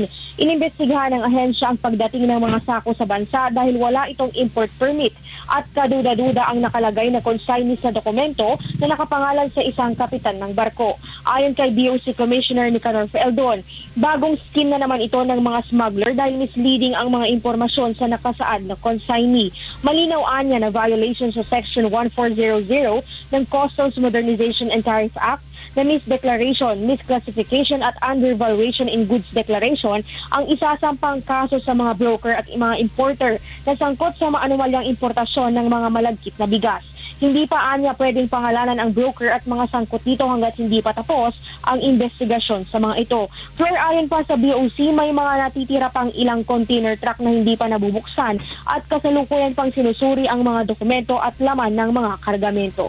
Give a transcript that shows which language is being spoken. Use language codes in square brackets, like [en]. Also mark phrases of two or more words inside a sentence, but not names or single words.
[tl] Inimbestigahan ng ahensya ang pagdating ng mga sako sa bansa dahil wala itong import permit at kaduda-duda ang nakalagay na consignee sa dokumento na nakapangalan sa isang kapitan ng barko. Ayon kay BOC Commissioner Nicanor Feldon, bagong scheme na naman ito ng mga smuggler dahil misleading ang mga impormasyon sa nakasaad na consignee. Malinaw anya na violation sa Section 1400 ng Customs Modernization and Tariff Act na [en] misdeclaration, misclassification [tl] at [en] undervaluation in goods declaration [tl] ang isasampang kaso sa mga broker at mga importer na sangkot sa maanumalyang importasyon ng mga malagkit na bigas. Hindi pa anya pwedeng pangalanan ang broker at mga sangkot dito hanggat hindi pa tapos ang investigasyon sa mga ito. Pero ayon pa sa BOC, may mga natitira pang ilang [en] container truck [tl] na hindi pa nabubuksan at kasalukuyan pang sinusuri ang mga dokumento at laman ng mga kargamento.